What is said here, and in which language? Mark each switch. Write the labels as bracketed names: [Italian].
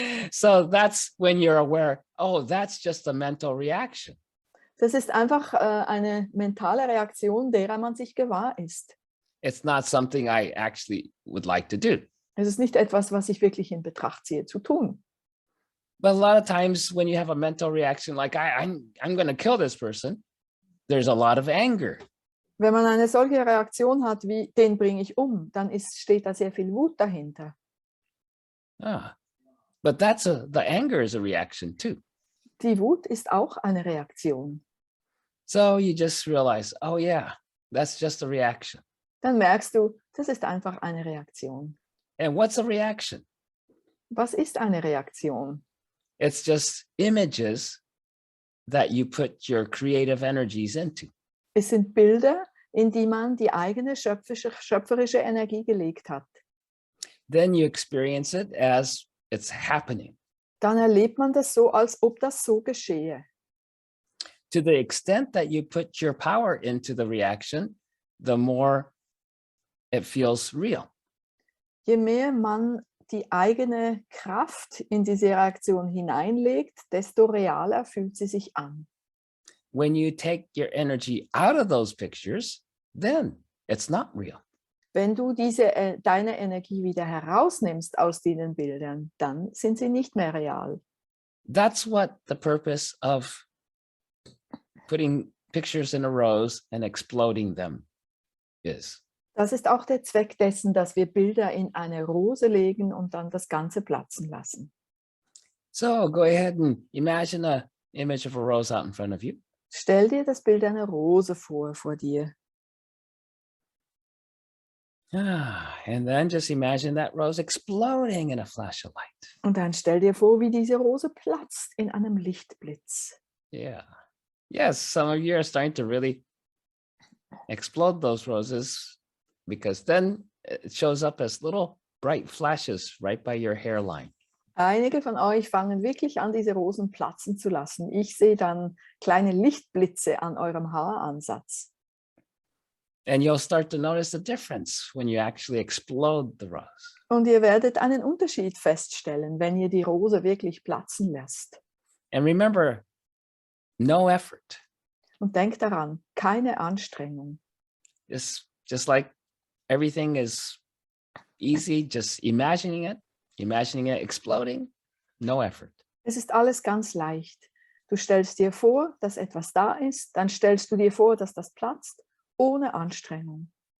[English] So that's when you're aware, oh, that's just a mental reaction. [German] Das ist einfach eine mentale Reaktion, derer man sich gewahr ist. [English] It's not something I actually would like to do. [German] Es ist nicht etwas, was ich wirklich in Betracht ziehe zu tun. [English] But a lot of times when you have a mental reaction like I'm going to kill this person, there's a lot of anger. [German] Wenn man eine solche Reaktion hat wie, den bringe ich um, dann steht da sehr viel Wut dahinter. [English] But the anger is a reaction too. [German] Die Wut ist auch eine Reaktion. [English] So you just realize, oh yeah, that's just a reaction. [German] Dann merkst du, das ist einfach eine Reaktion. [English] And what's a reaction? [German] Was ist eine Reaktion? [English] It's just images that you put your creative energies into. [German] Es sind Bilder, in die man die eigene schöpferische Energie gelegt hat. [English] Then you experience it as it's happening. [German] Dann erlebt man das so, als ob das so geschehe. [English] To the extent that you put your power into the reaction, the more it feels real. [German] Je mehr man die eigene Kraft in diese Reaktion hineinlegt, desto realer fühlt sie sich an. [English] When you take your energy out of those pictures, then it's not real. [German] Wenn du deine Energie wieder herausnimmst aus diesen Bildern, dann sind sie nicht mehr real. [English] That's what the purpose of putting pictures in a rows and exploding them is. [German] Das ist auch der Zweck dessen, dass wir Bilder in eine Rose legen und dann das Ganze platzen lassen. [English] So go ahead and imagine an image of a rose out in front of you. [German] Stell dir das Bild einer Rose vor dir. [English] And then just imagine that rose exploding in a flash of light. [German] Und dann stell dir vor, wie diese Rose platzt in einem Lichtblitz. [English] Yeah. Yes, some of you are starting to really explode those roses because then it shows up as little bright flashes right by your hairline. [German] Einige von euch fangen wirklich an, diese Rosen platzen zu lassen. Ich sehe dann kleine Lichtblitze an eurem Haaransatz. [English] And you'll start to notice the difference when you actually explode the rose. [German] Und ihr werdet einen Unterschied feststellen, wenn ihr die Rose wirklich platzen lässt. [English] And remember, no effort. [German] Und denkt daran, keine Anstrengung. [English] It's just like everything is easy, just imagining it exploding, no effort. [German] Es ist alles ganz leicht. Du stellst dir vor, dass etwas da ist, dann stellst du dir vor, dass das platzt, ohne Anstrengung.